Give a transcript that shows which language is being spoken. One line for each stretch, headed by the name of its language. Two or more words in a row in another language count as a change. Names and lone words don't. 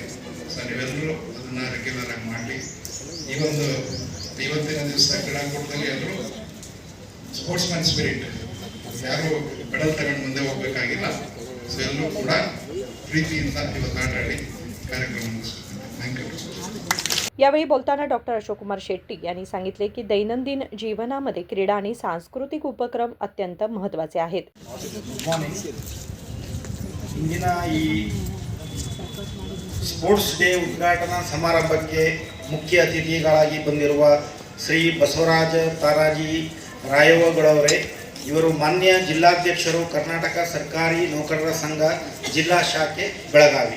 Kannada: ಸೊ ನೀವೆಲ್ಲರೂ ಅದನ್ನ ರೆಗ್ಯುಲರ್ ಆಗಿ ಮಾಡಲಿ. ಇವತ್ತಿನ ದಿವಸ ಕ್ರೀಡಾಕೂಟದಲ್ಲಿ ಎಲ್ಲರೂ
English: sports man spirit,
Kannada: ಯಾರು ಮೆಡಲ್ ತಗೊಂಡು ಮುಂದೆ ಹೋಗ್ಬೇಕಾಗಿಲ್ಲ. ಸೊ ಎಲ್ಲರೂ ಕೂಡ प्रीतीಯಿಂದ ಇವತ್ತು ಆಟ ಆಡಿ ಕಾರ್ಯಕ್ರಮ ಮುಗಿಸುತ್ತಾರೆ.
English: thank you.
Marathi: यावेळी बोलताना डॉक्टर अशोक कुमार शेट्टी यांनी सांगितले की दैनंदिन जीवनामध्ये क्रीडा आणि सांस्कृतिक उपक्रम अत्यंत महत्त्वाचे आहेत.
Kannada: ಇಂದಿನ ಈ
English: sports day
Kannada: ಉದ್ಘಾಟನಾ ಸಮಾರಂಭಕ್ಕೆ ಮುಖ್ಯ ಅತಿಥಿಗಳಾಗಿ ಬಂದಿರುವ ಶ್ರೀ ಬಸವರಾಜ ತಾರಾಜಿ ರಾಯವಗಳವರೇ, ಇವರು ಮಾನ್ಯ ಜಿಲ್ಲಾಧ್ಯಕ್ಷರು, ಕರ್ನಾಟಕ ಸರ್ಕಾರಿ ನೌಕರರ ಸಂಘ ಜಿಲ್ಲಾ ಶಾಖೆ ಬೆಳಗಾವಿ.